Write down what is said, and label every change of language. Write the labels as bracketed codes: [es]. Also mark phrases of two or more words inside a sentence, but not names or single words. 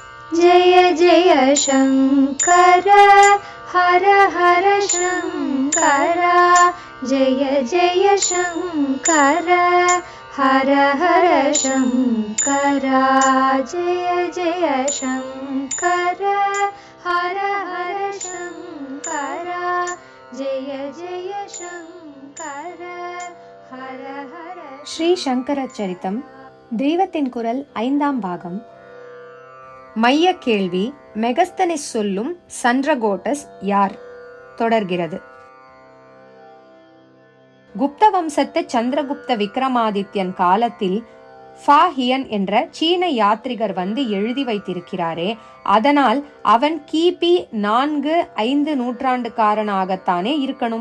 [sa] जय जय शङ्कर हर हर शङ्कर जय जय शङ्कर हर हर शङ्कर जय जय शङ्कर हर हर शङ्कर जय जय शङ्कर हर हर. [ta] ஸ்ரீ சங்கர சரித்தம் தெய்வத்தின் குரல் 5ஆம் பாகம். மைய கேள்வி: மெகஸ்தனிஸ் சொல்லும் சந்திரகோட்டஸ் யார்? தொடர்கிறது. குப்த வம்சத்து சந்திரகுப்த விக்ரமாதித்யன் காலத்தில் ஃபாஹியன் என்ற சீன யாத்ரிகர் வந்து எழுதி வைத்திருக்கிறாரே, அதனால் அவன் கிபி 4-5 நூற்றாண்டுக்காரனாகத்தானே இருக்கணும்.